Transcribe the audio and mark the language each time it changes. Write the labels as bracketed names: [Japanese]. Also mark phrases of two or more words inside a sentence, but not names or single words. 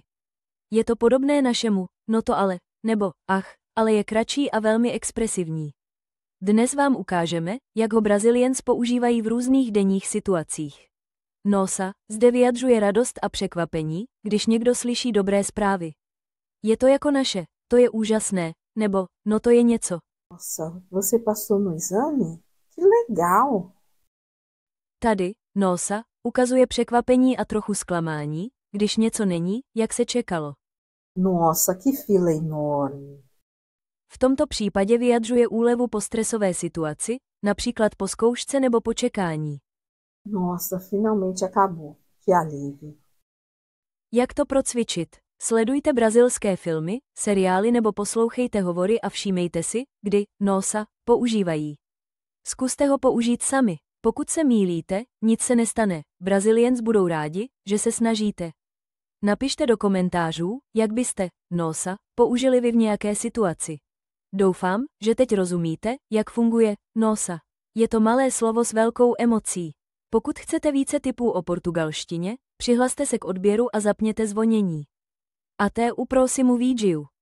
[Czech] Je to podobné našemu no to ale, nebo ach, ale je kratší a velmi expresivní. Dnes vám ukážeme, jak ho Braziliens používají v různých denních situacích. Nossa zde vyjadřuje radost a překvapení, když někdo slyší dobré zprávy. Je to jako naše, to je úžasné, nebo no to je něco. [Portuguese] Nossa, você passou no exame? Que legal! [Czech] Tady, nossa, ukazuje překvapení a trochu zklamání, když něco není, jak se čekalo. [Portuguese] Nossa, que fila enorme! [Czech] V tomto případě vyjadřuje úlevu po stresové situaci, například po zkoušce nebo po čekání. [Portuguese] Nossa, finalmente acabou. Que alívio! [Czech] Jak to procvičit? Sledujte brazilské filmy, seriály nebo poslouchejte hovory a všímejte si, kdy nossa používají. Zkuste ho použít sami. Pokud se mýlíte, nic se nestane. Braziliens budou rádi, že se snažíte. Napište do komentářů, jak byste nossa použili vy v nějaké situaci. Doufám, že teď rozumíte, jak funguje nossa. Je to malé slovo s velkou emocí. Pokud chcete více tipů o portugalštině, přihlaste se k odběru a zapněte zvonění. [Portuguese] Até o próximo vídeo.